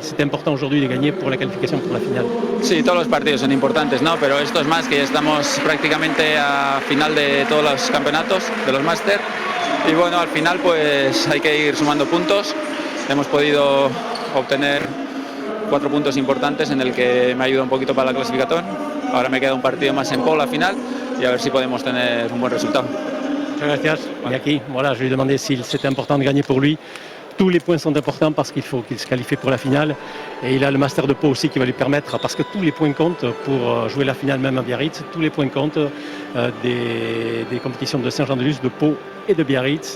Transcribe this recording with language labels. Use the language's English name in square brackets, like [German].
[French] C'est important aujourd'hui de gagner pour la qualification pour la finale. [Spanish] Sí, todos los partidos son importantes, ¿no? Pero esto es más, que ya estamos prácticamente a final de todos los campeonatos, de los máster. Y bueno, al final pues hay que ir sumando puntos. Hemos podido obtener 4 puntos importantes en el que me ayuda un poquito para la clasificación. Ahora me queda un partido más en pole, la final, y a ver si podemos tener un buen resultado. Muchas gracias. [French] Iñaki, voilà, je lui ai demandé si c'était important de gagner pour lui. Tous les points sont importants parce qu'il faut qu'il se qualifie pour la finale. Et il a le Master de Pau aussi qui va lui permettre, parce que tous les points comptent pour jouer la finale même à Biarritz. Tous les points comptent des compétitions de Saint-Jean-de-Luz, de Pau et de Biarritz.